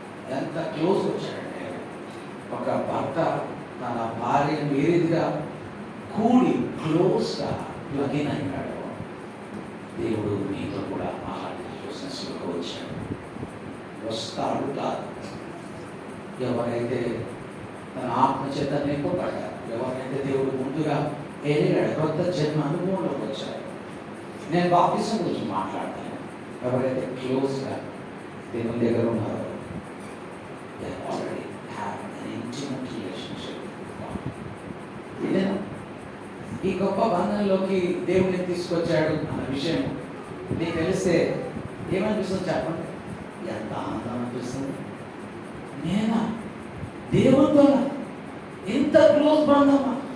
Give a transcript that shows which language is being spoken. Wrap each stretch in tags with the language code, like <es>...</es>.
<te>ఎంత క్లోజ్ వచ్చాడంటే, ఒక భర్త తన భార్యను ఏ రీతిగా కూడి క్లోజ్గా ప్లగిన్ అయినాడు, దేవుడు నీతో కూడా అలాంటి క్లోజ్నెస్లోకి వచ్చాడు. వస్తాడు కాదు. ఎవరైతే తన ఆత్మ చేత నింపబడ్డారు, ఎవరైతే దేవుడు ముందుగా ఎదిగాడు, కొత్త జన్మ అనుభవంలోకి వచ్చారు. నేను బాప్తిసం గురించి మాట్లాడతాను. ఎవరైతే క్లోజ్గా దేవుని దగ్గర ఉన్నారో,</te> <en>they already have an intimate relationship with God.</en> <te>ఇదేనా ఈ గొప్ప బంధంలోకి దేవుడిని తీసుకొచ్చాడు అన్న విషయం నీకు తెలిస్తే ఏమనిపిస్తుంది చెప్పండి? ఎంత ఆనందం అనిపిస్తుంది. నేనా దేవునితో ఇంత క్లోజ్ బంధమా?</te>